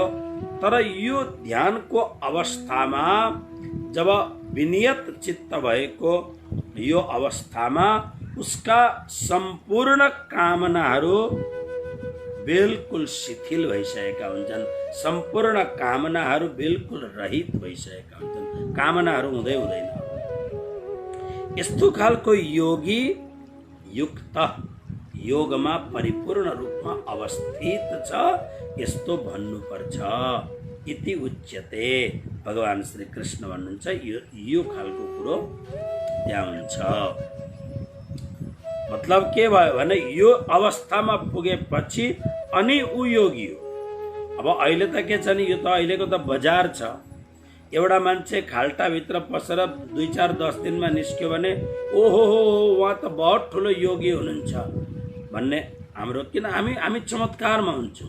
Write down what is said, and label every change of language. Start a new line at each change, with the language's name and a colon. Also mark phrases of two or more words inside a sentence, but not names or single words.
Nepali: तर यो ध्यानको अवस्थामा जब विनियत चित्त भएको यो अवस्थामा उसका सम्पूर्ण कामनाहरू बिल्कुल शिथिल भइसकेका हुन्छन्, सम्पूर्ण कामनाहरू बिल्कुल रहित भइसकेका हुन्छन्, कामनाहरू हुँदै हुँदैन। यस्तो खालको योगी युक्त, योगमा परिपूर्ण रूपमा अवस्थित छ, यस्तो भन्नुपर्छ।
Sanskrit: इति उच्यते,
Nepali: भगवान श्री कृष्ण भन्नुहुन्छ यो खालको कुरो त्यहाँ हुन्छ। मतलब के भयो भने यो अवस्थामा पुगेपछि अनि ऊ योगी हो। अब अहिले त के छ नि, यो त अहिलेको त बजार छ। एउटा मान्छे खाल्टाभित्र पसेर 2-4-10 दिनमा निस्क्यो भने ओहो हो उहाँ त बहुत ठुलो योगी हुनुहुन्छ भन्ने हाम्रो, किन हामी चमत्कारमा हुन्छौँ।